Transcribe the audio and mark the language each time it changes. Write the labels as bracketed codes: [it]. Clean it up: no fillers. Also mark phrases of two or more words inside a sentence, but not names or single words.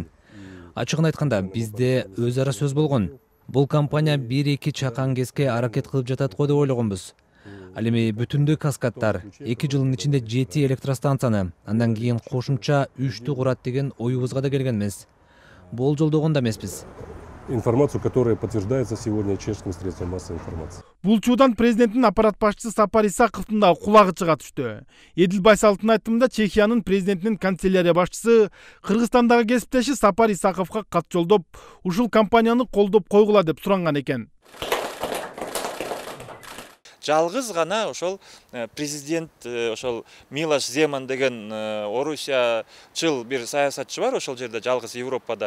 [ky] Ачыгын айтканда, бизде өз ара сөз болгон. Бул компания 1-2 чакан кезге аракет кылып жатат го деп ойлогонбуз. Ал эми бүтүндүү каскадтар 2 жылдын ичинде 7 электростанцияны, андан кийин кошумча 3-тү курат деген оюбузга да келген эмес. Болжолдогон да эмеспиз. [ru] Информацию, которая подтверждается сегодня чешским средством массовой информации. [ky] Бул чуудан президенттин аппарат башчысы Сапар Исаковдун да кулагы чыга түштү. Эдил Байсаловдун айтымында Чехиянын президентинин канцелярия башчысы Кыргызстандагы кесиптеши Сапар Исаковго кат жолдоп, ушул компанияны колдоп койгула деп суранган экен. Жалгыз гана ошол президент ошол Милош Земан деген орусиячыл бир саясатчы бар, ошол жерде жалгыз Европада.